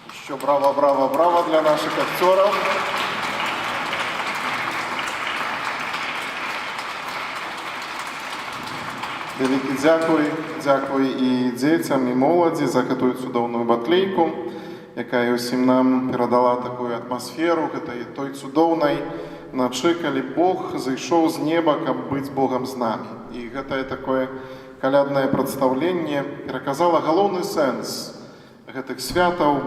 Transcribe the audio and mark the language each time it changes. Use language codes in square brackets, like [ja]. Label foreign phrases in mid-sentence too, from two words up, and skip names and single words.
[ru] Еще браво, браво, браво для наших актеров. [uk] Великий дякую [be] і дзецям, і моладзі за гэтую цудоўную батлейку, якая ўсім нам перадала такую атмасферу гэтай той цудоўнай начы, калі Бог зайшоў з неба, каб быць Богам з намі. І гэтае такое каляднае прадстаўленне пераказала галоўны сэнс гэтых святаў.